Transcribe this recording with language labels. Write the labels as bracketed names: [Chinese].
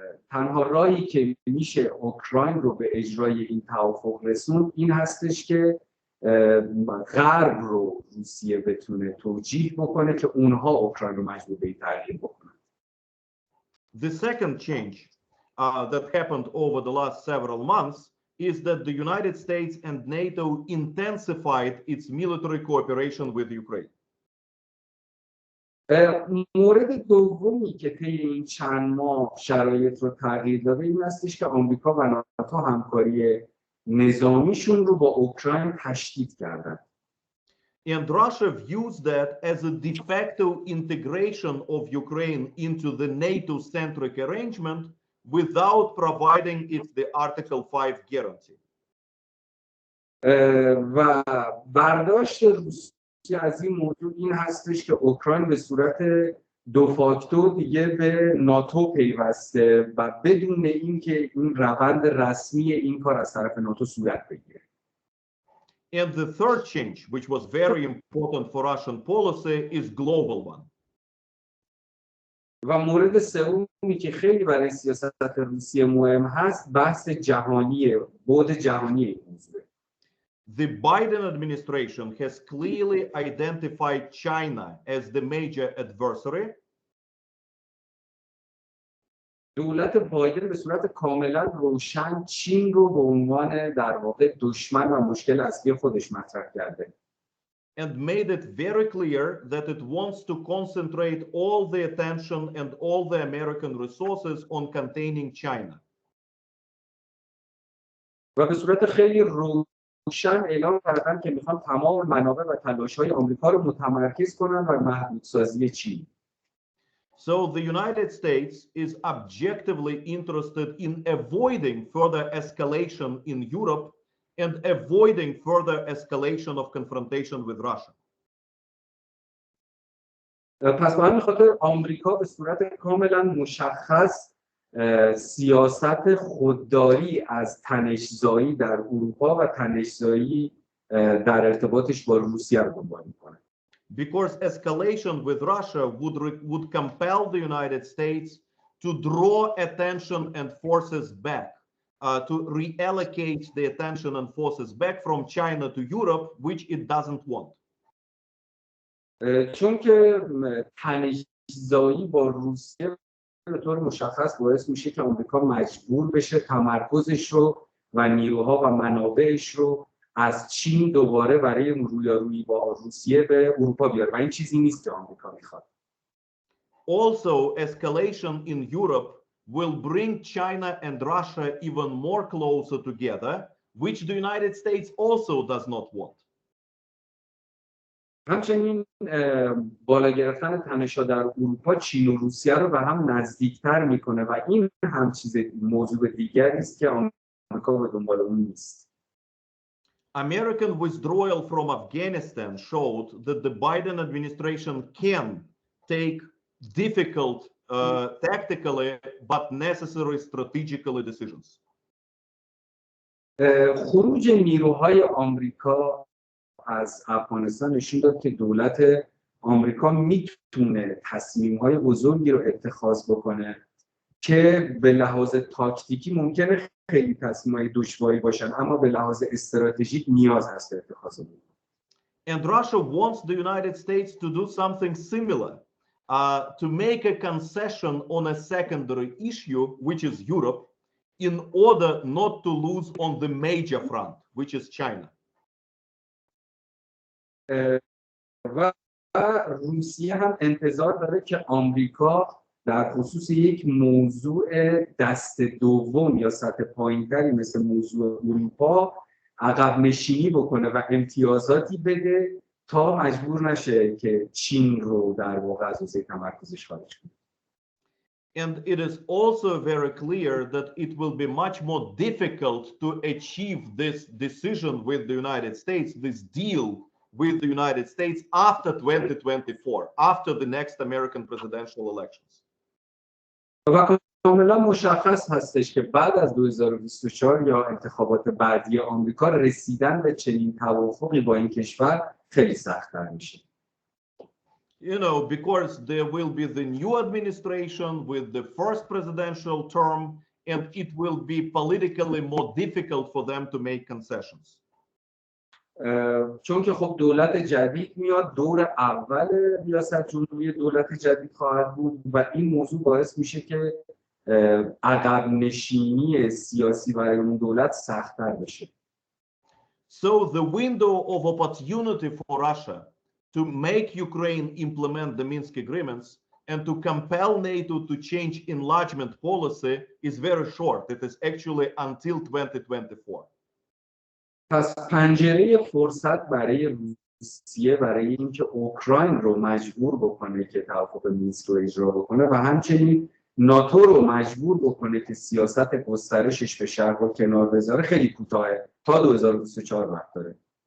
[Persian] تنها راهی که میشه اوکراین رو به اجرای این توافق رسوند این هستش که غرب رو روسیه بتونه توجیه بکنه که اونها اوکراین رو مجبور به تغییر بکنن. [English] The second change that happened over the last several months is that the United States and NATO intensified its military cooperation with Ukraine. [Persian] مورد دومی که طی این چند ماه شرایط رو تغییر داده این هستش که آمریکا و ناتو همکاری نظامیشون رو با اوکراین تشدید کردن. [English] And Russia views that as a de facto integration of Ukraine into the NATO-centric arrangement without providing it the Article 5 guarantee. [Persian] و برداشت روسیه از این موضوع این هستش که اوکراین به صورت دو فاکتور دیگه به ناتو پیوسته و بدون اینکه این روند رسمی این کار از طرف ناتو صورت بگیره. [English] And the third change, which was very important for Russian policy, is global one. [Persian] و مورد سومی که خیلی برای سیاست روسیه مهم هست بحث جهانیه، بعد جهانی این موضوع. [English] The Biden administration has clearly identified China as the major adversary. [Persian] دولت بایدن به صورت کاملا روشن چین رو به عنوان در واقع دشمن و مشکل اصلی خودش مطرح کرده. [English] And made it very clear that it wants to concentrate all the attention and all the American resources on containing China. [Persian] و به صورت خیلی روشن اعلام کردن که میخوان تمام منابع و تلاش‌های آمریکا رو متمرکز کنن بر محدودسازی چین. [English] So the United States is objectively interested in avoiding further escalation in Europe and avoiding further escalation of confrontation with Russia. [Persian] پس به همین خاطر آمریکا به صورت کاملا مشخص سیاست خودداری از تنش‌زایی در اروپا و تنش‌زایی در ارتباطش با روسیه رو دنبال میکنه. [English] Because escalation with Russia would compel the United States to draw attention and forces back, to reallocate the attention and forces back from China to Europe, which it doesn't want. [Persian] چون که تنش‌زایی با روسیه به طور مشخص باعث میشه که آمریکا مجبور بشه تمرکزش رو و نیروها و منابعش رو از چین دوباره برای رویارویی با روسیه به اروپا بیاره و این چیزی نیست که آمریکا میخواد. [English] Also, escalation in Europe will bring China and Russia even more closer together, which the United States also does not want. [Persian] همچنین بالا گرفتن تنش‌ها در اروپا چین و روسیه رو به هم نزدیکتر میکنه و این هم موضوع دیگری است که آمریکا به دنبال اون نیست. [English] American withdrawal from Afghanistan showed that the Biden administration can take difficult, tactically but necessary strategically decisions. [Persian] خروج نیروهای آمریکا از افغانستان نشون داد که دولت آمریکا میتونه تصمیم‌های بزرگی رو اتخاذ بکنه که به لحاظ تاکتیکی ممکنه خیلی تصمیم‌های دشواری باشن اما به لحاظ استراتژیک نیاز هست به اتخاذ اون. [English] And Russia wants the United States to do something similar, to make a concession on a secondary issue, which is Europe, in order not to lose on the major front, which is China. [Persian] و روسیه هم انتظار داره که آمریکا در خصوص یک موضوع دست دوم یا سطح پایین‌تری مثل موضوع اروپا عقب نشینی بکنه و امتیازاتی بده تا مجبور نشه که چین رو در واقع از حوزه تمرکزش خارج کنه. [English] And it is also very clear that it will be much more difficult to achieve this decision with the United States, this deal with the United States after 2024, after the next American presidential elections. [Persian] و کاملا مشخص هستش که بعد از 2024 یا انتخابات بعدی آمریکا رسیدن به چنین توافقی با این کشور خیلی سخت‌تر میشه. [English] You know, because there will be the new administration with the first presidential term, and it will be politically more difficult for them to make concessions. [Persian] چون که خب دولت جدید میاد، دور اول ریاست جمهوری دولت جدید خواهد بود و این موضوع باعث میشه که عقب نشینی سیاسی برای اون دولت سخت‌تر بشه. [English] So the window of opportunity for Russia to make Ukraine implement the Minsk agreements and to compel NATO to change enlargement policy is very short. It is actually until 2024. [Persian] پس پنجره فرصت برای روسیه برای اینکه اوکراین رو مجبور بکنه که توافق مینسک رو اجرا بکنه و همچنین ناتو رو مجبور بکنه که سیاست گسترشش به شرق رو کنار بذاره خیلی کوتاهه، تا 2024 وقت داره.